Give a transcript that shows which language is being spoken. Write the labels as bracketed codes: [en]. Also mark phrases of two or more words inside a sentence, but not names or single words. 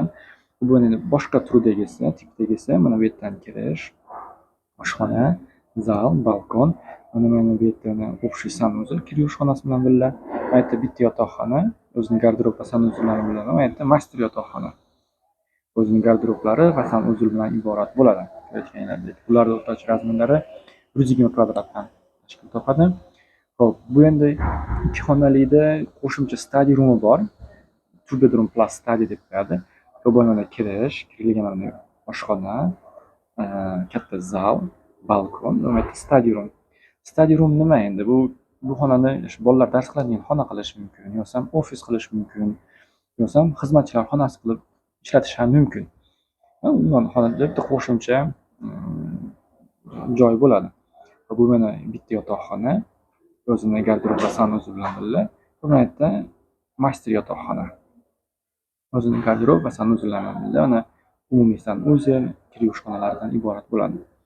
[uz] Bu endi boshqa turdagisi, tipdagisi, mana bu yerdan kirish, oshxona, zal, balkon, mana bu yerda общий sanuzel, kir yuvish xonasi bilan birga, mana yerda bitta yotoqxona, o'zining garderob va sanuzellari bilan, mana yerda master yotoqxona, o'zining garderoblari va sanuzel bilan iborat bo'ladi. Ko'rayotganinglardek, ularning o'rtacha razmerlari 120 kvadratdan tashkil topadi. Xo'p, bu endi ikki xonalikda qo'shimcha [en] study roomi [uz] bor. [en] Two bedroom plus study [uz] deb qo'yadi. Mana kirish, kirilgan oshxona, katta zal, balkon, va [en] study room. Study room [uz] nima endi? Bu xonani bolalar dars qiladigan xona qilish mumkin, yoki ofis qilish mumkin, yoki xizmatchilar xonasi qilib ishlatish ham mumkin. Umuman xonada bitta qo'shimcha joy bo'ladi. Bu mana bitta yotoqxona, o'zining garderob va sanuzel bilan birga, bu yerda master yotoqxona, o'zining garderob va sanuzel bilan birga, mana umumiy sanuzel, kir yuvish xonalaridan iborat bo'ladi.